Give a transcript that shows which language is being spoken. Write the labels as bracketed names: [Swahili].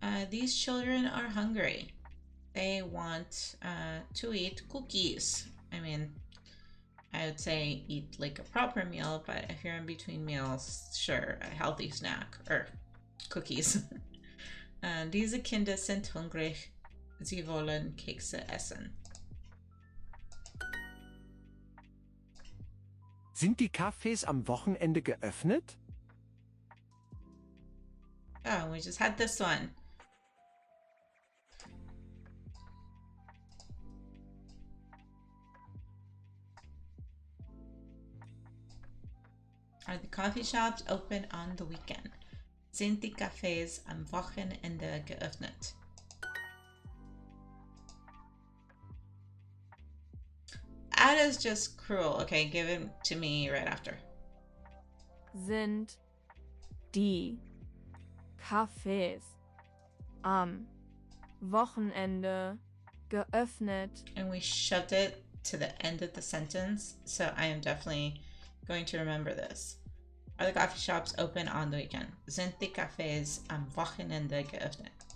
[English] These children are hungry. They want to eat cookies. I mean, I would say eat like a proper meal, but if you're in between meals, sure, a healthy snack or cookies. [German] Diese Kinder sind hungrig. Sie wollen Kekse essen. Sind die Cafés am Wochenende geöffnet? [English] Oh, we just had this one. Are the coffee shops open on the weekend? [German] Sind die Cafés am Wochenende geöffnet? [English] Ada's just cruel. Okay, give it to me right after. [German] Sind die Cafés am Wochenende geöffnet? [English] And we shoved it to the end of the sentence, so I am definitely going to remember this. Are the coffee shops open on the weekend? [German] Sind die Cafés am Wochenende geöffnet?